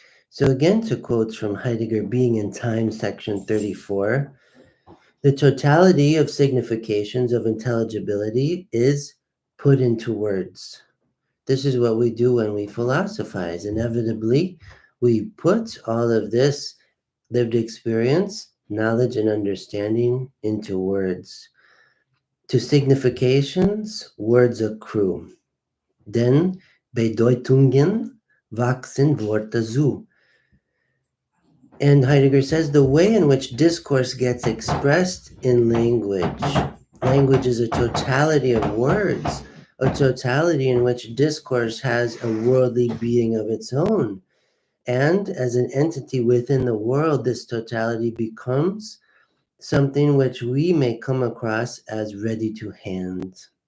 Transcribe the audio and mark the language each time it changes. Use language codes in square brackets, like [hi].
[en] So again, to quote from Heidegger, Being in Time, section 34, the totality of significations of intelligibility is put into words. This is what we do when we philosophize. Inevitably, we put all of this lived experience, knowledge, and understanding into words. To significations, words accrue. [de] Denn Bedeutungen wachsen Worte zu. [en] And Heidegger says the way in which discourse gets expressed in language. Language is a totality of words, a totality in which discourse has a worldly being of its own. And as an entity within the world, this totality becomes something which we may come across as ready to hand.